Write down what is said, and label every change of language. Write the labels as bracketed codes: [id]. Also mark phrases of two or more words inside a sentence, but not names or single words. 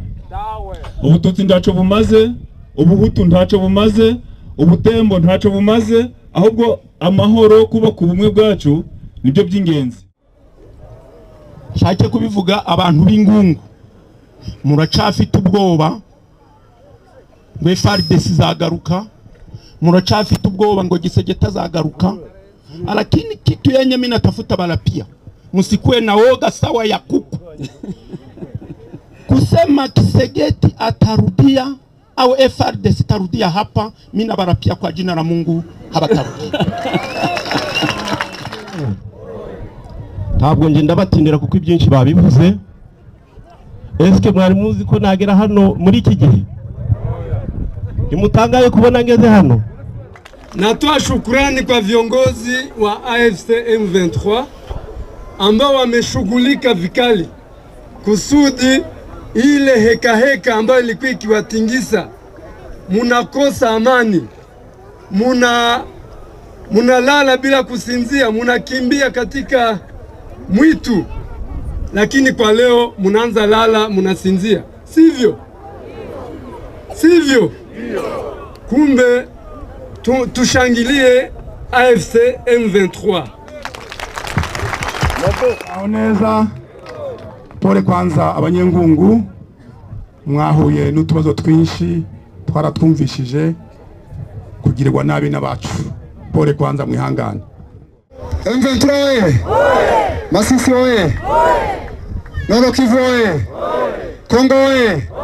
[rw] Ubututsi ndaco bumaze, ubuhutu ntaco bumaze, ubutembo ntaco bumaze, ahubwo amahoro kuba ku bumwe bwacu nibyo by'ingenzi. Shake kubivuga abantu b'ingungu muracafite ubwoba ngo FARDC zagaruka, muracafite ubwoba ngo Gisegeta zagaruka, [sw] lakini kitu yenye mimi natafuta balapia msikuwe na woga sawa ya kuku kusema Kisegeti atarudia au FARDC tarudia hapa, mimi nabarapia kwa jina la Mungu habatarudia. [rw] Ntabwo nje ndabatindira kuko ibyinshi babivuze. Eske mwari muzi ko nagera hano muri iki gihe? Nimutangaye kubona ngeze hano. [sw] Natoa shukrani kwa viongozi wa AFC M23 ambao wameshughulika vikali kusudi ile heka ambayo ilikuwa ikiwatingisa. Munakosa amani, munalala bila kusinzia, munakimbia katika mwitu, lakini kwa leo munaanza lala munasinzia, sivyo? Sivyo? Kumbe tushangilie AFC M23. [rw] Neza [sw] pole kwanza [rw] abanyengungu mwahuye n'utubazo twinshi twaratwumvishije kugirirwa nabi n'abacu. [sw] Pole kwanza mwihangane. M23 oye! Masisi oye! Nord Kivu oye! Kongo oye!